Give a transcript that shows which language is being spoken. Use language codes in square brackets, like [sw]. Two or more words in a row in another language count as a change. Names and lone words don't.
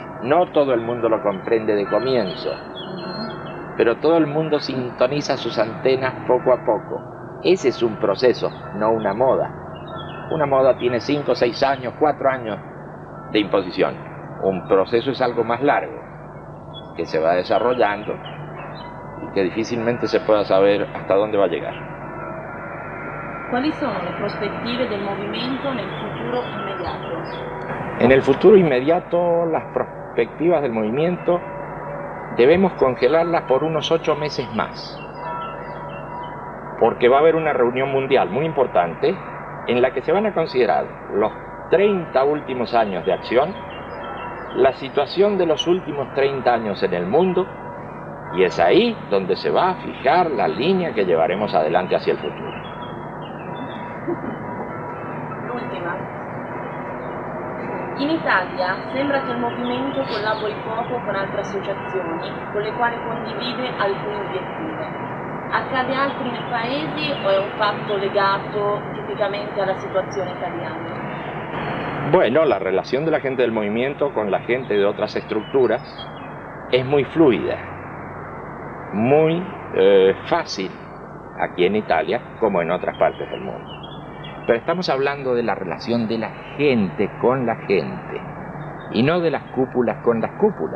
[es] No todo el mundo lo comprende de comienzo, pero todo el mundo sintoniza sus antenas poco a poco. Ese es un proceso, no una moda. Una moda tiene 5, 6 años, 4 años de imposición. Un proceso es algo más largo, que se va desarrollando y que difícilmente se pueda saber hasta dónde va a llegar. [it] Quali sono le prospettive del movimento nel futuro inmediato? [es] En el futuro inmediato, las perspectivas del movimiento debemos congelarlas por unos 8 meses más, porque va a haber una reunión mundial muy importante en la que se van a considerar los 30 últimos años de acción, la situación de los últimos 30 años en el mundo, y es ahí donde se va a fijar la línea que llevaremos adelante hacia el futuro. [it] L'ultima. In Italia sembra che il movimento collabori poco con altre associazioni con le quali condivide alcuni obiettivi. Accade altri nei paesi o è un fatto legato tipicamente alla situazione italiana? [es] Bueno, la relación de la gente del movimiento con la gente de otras estructuras es muy fluida, muy fácil aquí en Italia como en otras partes del mundo. Pero estamos hablando de la relación de la gente con la gente y no de las cúpulas con las cúpulas.